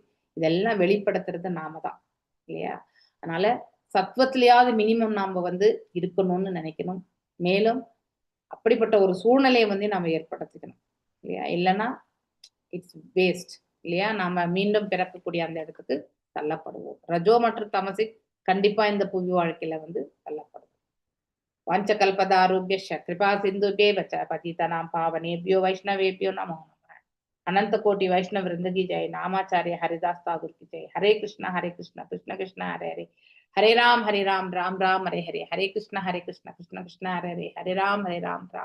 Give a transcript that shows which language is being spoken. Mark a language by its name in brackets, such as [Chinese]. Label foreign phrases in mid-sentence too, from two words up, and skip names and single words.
[Tamil] இதெல்லாம் வெளிப்படுத்துறது நாம தான் இல்லையா. அதனால சத்துவத்திலேயாவது மினிமம் நாம வந்து இருக்கணும்னு நினைக்கணும். மேலும் அப்படிப்பட்ட ஒரு சூழ்நிலையை வந்து நாம ஏற்படுத்திக்கணும் இல்லையா. இல்லைன்னா [English] it's waste [Tamil] இல்லையா. நாம மீண்டும் பிறக்கக்கூடிய அந்த இடத்துக்கு தள்ளப்படுவோம். ரஜோ மற்றும் தமசிக் கண்டிப்பா இந்த புவி வாழ்க்கையில வந்து தள்ளப்படுவோம். [Sanskrit] वाञ्छकल्पदारुभ्यश्च कृपा सिन्धुभ्येव च पतितानां पावनेभ्यो वैष्णवेभ्यो नमो नमः। [Hindi] अनंत कोटि वैष्णव वृंद की जय। नामाचार्य हरिदास ठाकुर की जय। [Sanskrit] हरे कृष्ण कृष्ण कृष्ण हरे हरे, हरे राम राम राम हरे हरे, हरे कृष्ण कृष्ण कृष्ण कृष्ण हरे हरे, हरे राम राम